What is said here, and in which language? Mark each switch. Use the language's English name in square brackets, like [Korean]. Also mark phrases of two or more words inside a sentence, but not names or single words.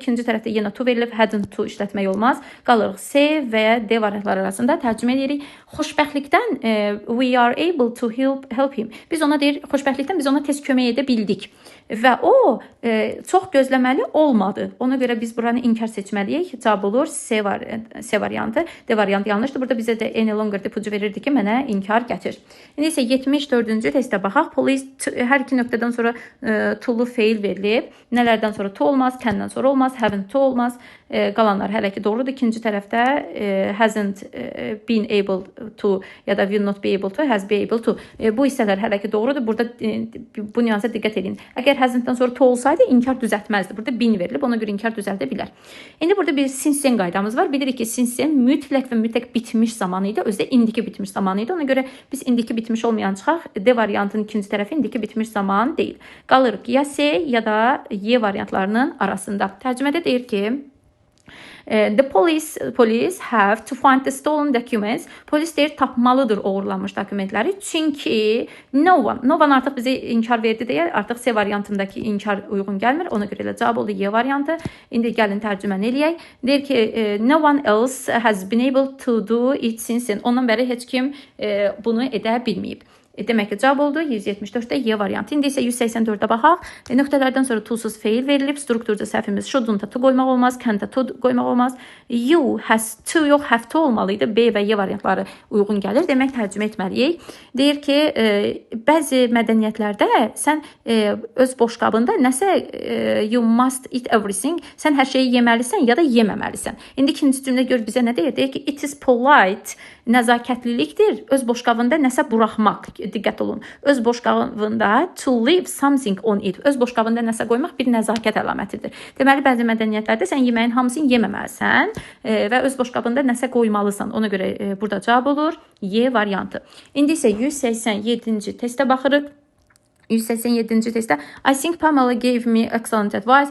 [Azerbaijani] İkinci tərəfdə yenə to verilib, [English] hadn't to [Azerbaijani] işlətmək olmaz. Qalırıq C və D variantları arasında tərcümə edirik. [English] Xoşbəxtlikdən we are able to help him. [Azerbaijani] Biz ona deyir, xoşbəxtlikdən biz ona tez kömək edə bildik. Və o çox gözləməli olmadı. Ona görə biz buranı inkar seçməliyik. Cavab olur C variantı. D variantı yanlışdır. Burada bizə də [English] any longer [Azerbaijani] ipucu verirdi ki, mənə inkar gətir. İndi isə 74-cü testə baxaq. Police hər iki nöqtədən sonra to-lu feil verilib. Nələrdən sonra to olmaz, can'dan sonra olmaz, [English] haven't to [Azerbaijani] olmaz. Qalanlar hələ ki doğrudur. İkinci tərəfdə [English] hasn't been able to [Azerbaijani] ya da [English] will not be able to, has be able to. [Azerbaijani] Bu hissələr hələ ki doğrudur. Burada bu nüansa diqqət edin. Əgər hasn't-dan sonra to olsaydı inkar düzəltməzdi. Burada been verilib. Ona görə inkar düzəldə bilər. İndi burada bir [English] since-then [Azerbaijani] qaydamız var. Bilirik ki, [English] since-then [Azerbaijani] mütləq və mütləq bitmiş zamanı idi. Özdə indiki bitmiş zamanı idi. Ona görə biz indiki bitmiş olmayan çıxaq. D variantının ikinci tərəfi indiki bitmiş zaman deyil. Qalırıq ya C ya da Y variantlarının arasında. Tərcümədə deyir ki, [English] the police have to find the stolen documents. [Azerbaijani] Polis deyir tapmalıdır oğurlanmış dokumentləri. Çünki [English] no one [Azerbaijani] artıq bizə inkar verdi deyə artıq C variantındakı inkar uyğun gəlmir. Ona görə də cavab oldu Y variantı. İndi gəlin tərcüməni eləyək. Deyir ki [English] no one else has been able to do it since. [Azerbaijani] Ondan bəri heç kim bunu edə bilməyib. Demək ki, cavab oldu 174-də Y variantı. İndi isə 184-də baxaq. Nöqtələrdən sonra to-suz feil verilib. Strukturca səhvimiz [English] shouldn't to [Azerbaijani] qoymaq olmaz, [English] can't to [Azerbaijani] qoymaq olmaz. [English] You has to yox, have to olmalıydı. [Azerbaijani] B və Y variantları uyğun gəlir. Demək, tərcümə etməliyik. Deyir ki, bəzi mədəniyyətlərdə sən öz boşqabında nəsə [English] you must eat everything. [Azerbaijani] Sən hər şeyi yeməlisən ya da yeməməlisən. İndi ikinci cümlə gör bizə nə deyir? Deyir ki, [English] it is polite, [Azerbaijani] nəzakətlilikdir. Öz boşqabında nəsə buraxmaq. Diqqət olun. Öz boşqabında [English] to leave something on it. [Azerbaijani] Öz boşqabında nəsə qoymaq bir nəzakət əlamətidir. Deməli, bəzi mədəniyyətlərdə sən yeməyin hamısını yeməməlisən və öz boşqabında nəsə qoymalısan. Ona görə burada cavab olur Y variantı. İndi isə 187-ci testə baxırıq. [English] 187-ci testdə I think Pamela gave me excellent advice.